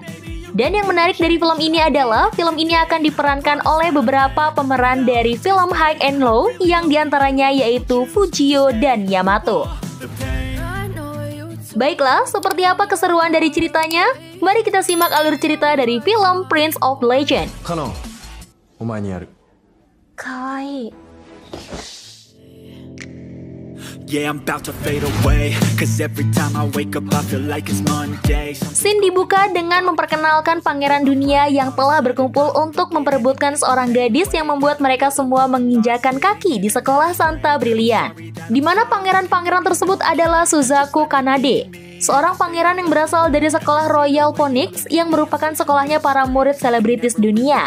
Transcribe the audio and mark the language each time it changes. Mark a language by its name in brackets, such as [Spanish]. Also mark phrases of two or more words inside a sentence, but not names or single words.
[Indonesian] Dan yang menarik dari film ini adalah film ini akan diperankan oleh beberapa pemeran dari film High and Low yang diantaranya yaitu Fujio dan Yamato. Baiklah, seperti apa keseruan dari ceritanya? Mari kita simak alur cerita dari film Prince of Legend. [Japanese] Kanon, お前にある. Kawaii. [English] Yeah, I'm about to fade away. Cause every time I wake up I feel like it's Monday. [Indonesian] Scene dibuka dengan memperkenalkan pangeran dunia yang telah berkumpul untuk memperebutkan seorang gadis yang membuat mereka semua menginjakan kaki di sekolah Santa Brilliant. Di mana pangeran-pangeran tersebut adalah Suzaku Kanade, seorang pangeran yang berasal dari sekolah Royal Phoenix yang merupakan sekolahnya para murid selebritis dunia.